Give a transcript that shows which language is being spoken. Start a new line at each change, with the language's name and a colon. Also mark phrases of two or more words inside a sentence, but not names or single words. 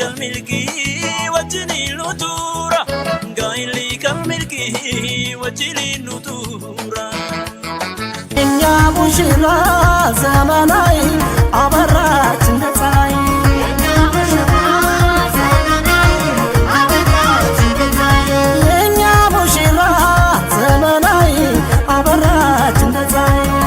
Oromo: milki wajjini nutura gaa'illi kan milki wajjini nutura.
Amharic: እኛ ሙሽራ ዘመናዊ አበራች እንደ ፀሐይ የእኛ ሙሽራ ዘመናዊ አበራች እንደ ፀሐይ